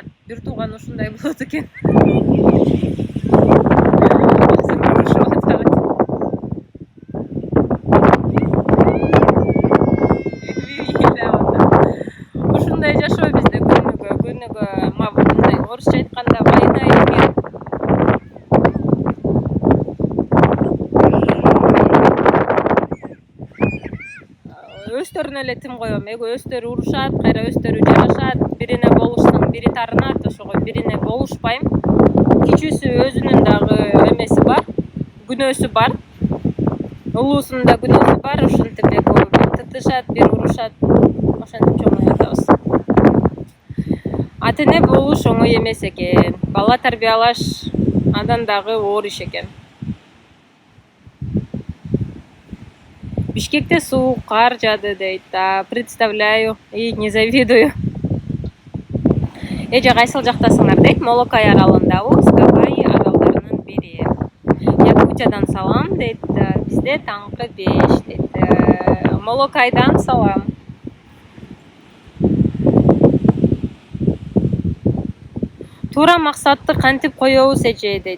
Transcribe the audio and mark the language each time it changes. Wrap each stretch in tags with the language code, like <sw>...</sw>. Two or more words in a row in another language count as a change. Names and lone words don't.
<ky>Бир тууган ушундай болот экен. Ушундай жашоо бизде күнүгө мындай орусча айтканда</ky> <ru>война и мир.</ru> <ky>Өстөрүнө эле тим коем. Өстөрү урушат, кайра өстөрү жашашат, бирине болушсаң бири тарынат, ошого бирине болушпайм. Кичүүсү өзүнүн дагы эмеси бар, күнөөсү бар. Улуусунун да күнөөсү бар, ошентип бир тытышат, бир урушат. Ошентип чоңоюп атабыз. Ата эне болуш оңой эмес экен. Бала тарбиялаш андан дагы оор иш экен. Бишкекте суук, кар жаады дейт.</ky> <ru>Представляю и не завидую.</ru> <ky>Эже кайсыл жактасыңар дейт. Молокай аралындабыз, Гавайи аралдарынын бири. Якутиядан салам дейт. Бизде таңкы 5 дейт. Молокайдан салам. Туура максатты кантип коебуз эже дейт.</ky>